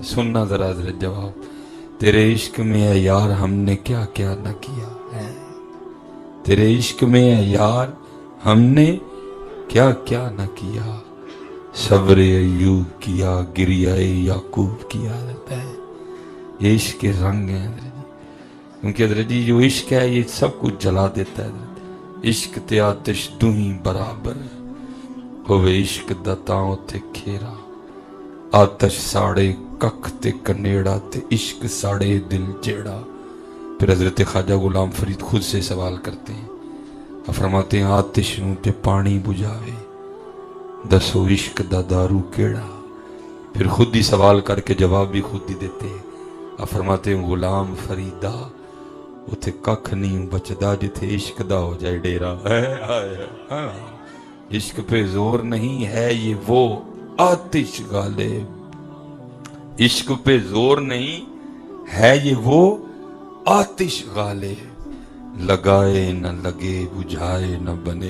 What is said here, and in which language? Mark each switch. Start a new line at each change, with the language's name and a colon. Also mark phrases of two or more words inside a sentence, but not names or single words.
Urdu: سننا ذرا حضرت جواب، تیرے عشق میں اے یار ہم نے کیا کیا نہ کیا ہے، تیرے عشق میں اے یار ہم نے کیا کیا نہ کیا، صبر ایوب کیا، گریہ یعقوب کیا۔ ہے یہ عشق کے رنگ ہیں حضرت جی، کیونکہ حضرت جی جو عشق ہے یہ سب کچھ جلا دیتا ہے حضرت۔
Punjabi: عشق تے آتش دوہیں برابر ہوئے، عشق دا تاں تے کھیرا، آتش ساڑے ککھ تے کنیڑا تے عشق ساڑے دل جیڑا۔
Urdu: پھر حضرت خواجہ غلام فرید خود سے سوال کرتے ہیں، فرماتے ہیں
Punjabi: آتش نوں تے پانی بجھاوے، دسو عشق دا دارو کیڑا۔
Urdu: پھر خود ہی سوال کر کے جواب بھی خود ہی دیتے ہیں، آپ فرماتے ہیں
Punjabi: غلام فریدہ اتھے ککھ نہیں بچدا جتھے عشق دا ہو جائے ڈیرا۔
Urdu: عشق پہ زور نہیں ہے یہ وہ آتش غالب، عشق پہ زور نہیں ہے یہ وہ آتش غالب، لگائے نہ لگے بجھائے نہ بنے۔